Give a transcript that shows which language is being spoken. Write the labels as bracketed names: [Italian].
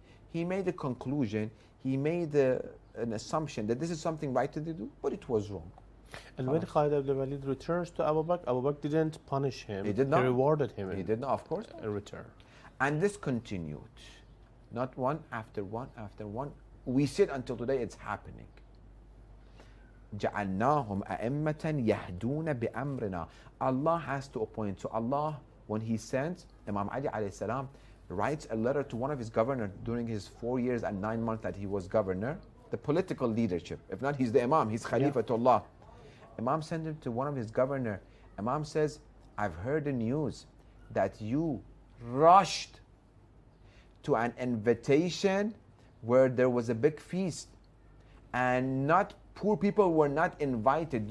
[English] He made a conclusion, he made an assumption that this is something right to do, but it was wrong. And when Khalid ibn Walid returns to Abu Bakr didn't punish him. He did not. He rewarded him. He did not, of course. In return. And this continued. Not one after one after one. We see it until today, it's happening. [Arabic] جعلناهم أئمة يهدون بأمرنا. [English] Allah has to appoint. So Allah, when He sent Imam Ali alayhi salam, writes a letter to one of his governors during his 4 years and 9 months that he was governor, the political leadership. If not, he's the Imam, he's Khalifatullah. Imam sent him to one of his governor. Imam says, I've heard the news that you rushed to an invitation where there was a big feast and not poor people were not invited.